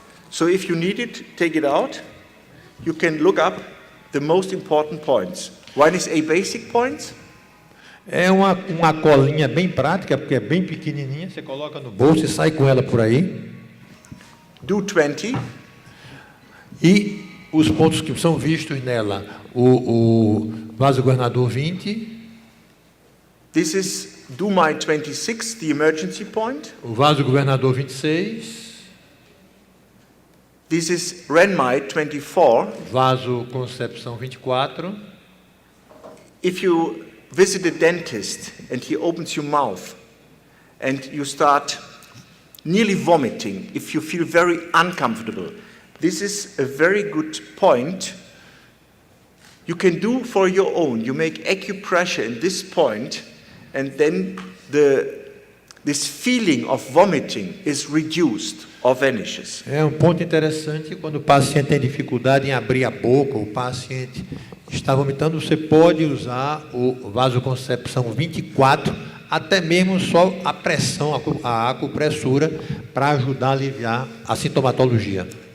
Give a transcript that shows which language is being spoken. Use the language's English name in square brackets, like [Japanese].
[English] So if you need it, take it out. You can look up the most important points. One is a basic point. [Portuguese] É uma colinha bem prática, porque é bem pequenininha, você coloca no bolso e sai com ela por aí. [English] Do 20. [Portuguese] E os pontos que são vistos nela, o vaso-governador 20. [English] This is do my 26, the emergency point. [Portuguese] O vaso-governador 26. [English] This is Renmai 24. [Portuguese] Vaso-concepção 24. [English] If you visit a dentist and he opens your mouth and you start nearly vomiting, if you feel very uncomfortable, this is a very good point. You can do for your own. You make acupressure in this point, and then this feeling of vomiting is reduced or vanishes. [Portuguese] É um ponto interessante quando o paciente tem dificuldade em abrir a boca, o paciente está vomitando, você pode usar o vasoconcepção 24 até mesmo só a pressão, a acupressura, para ajudar a aliviar a sintomatologia.